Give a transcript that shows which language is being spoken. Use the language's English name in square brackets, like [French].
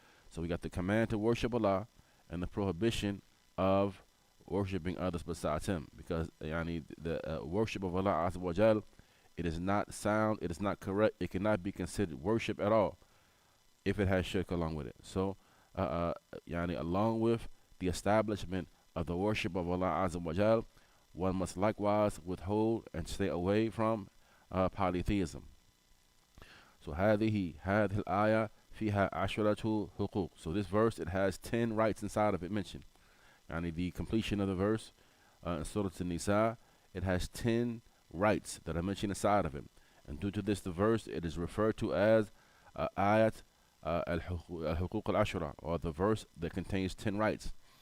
[English] So we got the command to worship Allah and the prohibition of worshiping others besides Him, because the worship of Allah Azza wa Jal, it is not sound, it is not correct, it cannot be considered worship at all if it has shirk along with it. So along with the establishment of the worship of Allah Azza wa Jal, one must likewise withhold and stay away from polytheism. [Arabic] So هذه الآية فيها عشرة حقوق. [English] So this verse, it has 10 rights inside of it mentioned. The completion of the verse in Surah An-Nisa, it has 10 rights that are mentioned inside of it. And due to this, the verse, it is referred to as Ayat al-Huquq al-Ashra, or the verse that contains 10 rights.